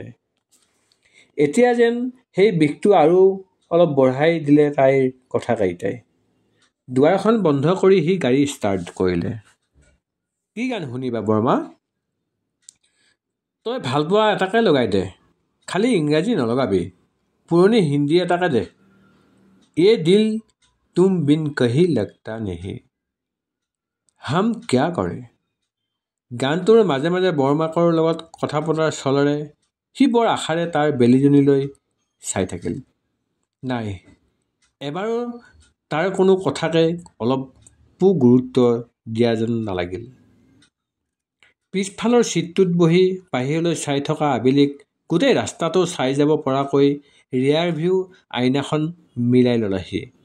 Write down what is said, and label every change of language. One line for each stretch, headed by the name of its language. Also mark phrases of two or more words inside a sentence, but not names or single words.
Assamese: এতিয়া যেন সেই বিষটো আৰু অলপ বঢ়াই দিলে তাইৰ কথাকেইটাই। দুৱাৰখন বন্ধ কৰি সি গাড়ী ষ্টাৰ্ট কৰিলে। কি গান শুনিবা বৰমা? তই ভাল পোৱা এটাকে লগাই দে, খালি ইংৰাজী নলগাবি, পুৰণি হিন্দী এটাকে দে।
Hindi: ये दिल तुम बिन कहीं लगता नहीं, हम क्या करे।
Assamese: গানটোৰ মাজে মাজে বৰমাকৰ লগত কথা পতাৰ চলেৰে সি বৰ আশাৰে তাৰ বেলীজনীলৈ চাই থাকিল। নাই, এবাৰো তাৰ কোনো কথাকে অলপো গুৰুত্ব দিয়া যেন নালাগিল। পিছফালৰ ছিটটোত বহি বাহিৰলৈ চাই থকা আবেলিক গোটেই ৰাস্তাটো চাই যাব পৰাকৈ
English: rear view
Assamese: আইনাখন মিলাই ল'লে সি।